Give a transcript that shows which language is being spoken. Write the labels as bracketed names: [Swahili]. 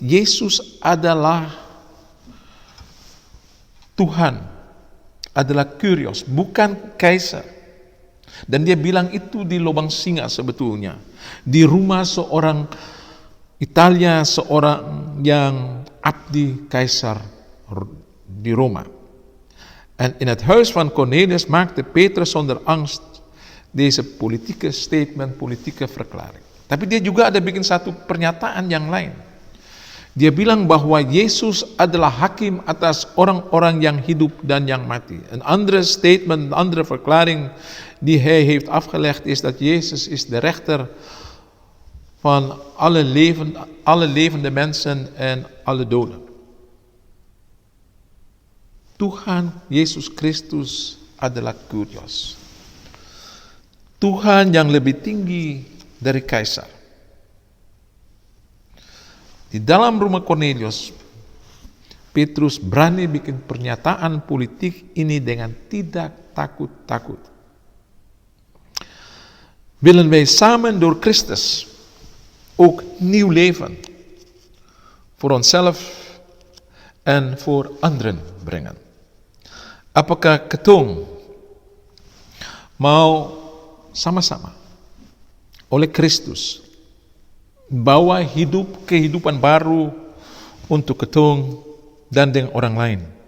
[Indonesian] Yesus adalah Tuhan, adalah Kyrios, bukan Kaisar. Dan dia bilang itu di lubang singa sebetulnya. Di rumah seorang Italia, seorang yang abdi Kaisar di Roma. [Dutch] En in het huis van Cornelius maakte Petrus zonder angst deze politieke statement, politieke verklaring. [Indonesian] Tapi dia juga ada bikin satu pernyataan yang lain. Dia bilang bahwa Yesus adalah hakim atas orang-orang yang hidup dan yang mati. [Dutch] Een andere statement, een andere verklaring die hij heeft afgelegd is dat Jezus is de rechter van alle levende mensen en alle doden. [Indonesian] Tuhan Yesus Kristus adalah Kyrios. Tuhan yang lebih tinggi dari kaisar. Di dalam rumah Cornelius, Petrus berani bikin pernyataan politik ini dengan tidak takut-takut. [Dutch] Willen wij samen door Christus ook nieuw leven voor onszelf en voor anderen brengen? [Indonesian] Apakah ketong mau sama-sama oleh Kristus bawa kehidupan baru untuk ketong dan dengan orang lain?